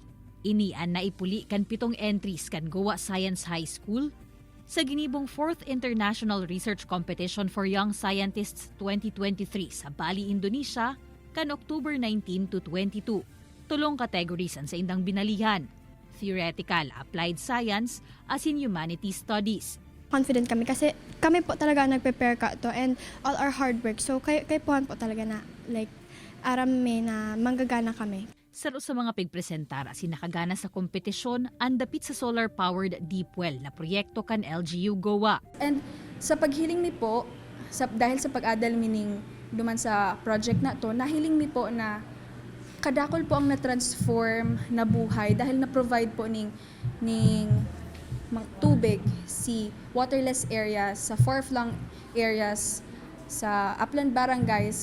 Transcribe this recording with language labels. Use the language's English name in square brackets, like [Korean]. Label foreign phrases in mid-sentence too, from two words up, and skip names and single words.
[Bikol] Ini ang naipuli kan 7 entries kan Goa Science High School sa ginibong 4th International Research Competition for Young Scientists 2023 sa Bali, Indonesia kan October 19 to 22. 3 categories ang sa indang binalihan: [English] Theoretical, Applied Science, asin Humanities Studies. [Bikol] Confident kami kasi kami po talaga nag-prepare ka to [English] and all our hard work. [Bikol] So kay puhan po talaga na like aram may na manggagana kami. Saro sa mga pigpresentar asin nakagana sa kompetisyon ang dapit sa [English] solar-powered deep well [Bikol] na proyekto kan LGU Goa. And sa paghiling mi po, dahil sa pag-adal mining duman sa project na to, nahiling mi po na kadakol po ang na-transform na buhay dahil na-provide po ning tubig si [English] waterless areas [Bikol] sa [English] far-flung areas [Bikol] sa upland barangays.